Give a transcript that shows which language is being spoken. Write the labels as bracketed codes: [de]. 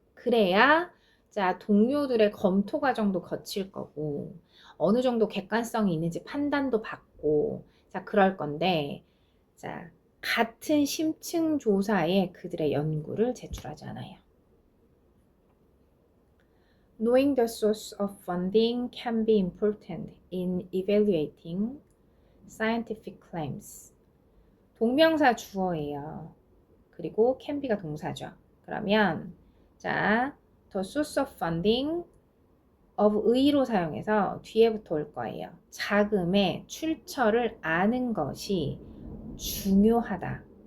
[ko] 그래야 자, 동료들의 검토 과정도 거칠 거고 어느 정도 객관성이 있는지 판단도 받고 자, 그럴 건데 자, 같은 심층 조사에 그들의 연구를 제출하지 않아요. [en] Knowing the source of funding can be important in evaluating scientific claims. [ko] 동명사 주어예요. 그리고 can be가 동사죠. 그러면 자, [en] the source of funding [ko] of 의로 사용해서 뒤에부터 올 거예요. 자금의 출처를 아는 것이 중요하다.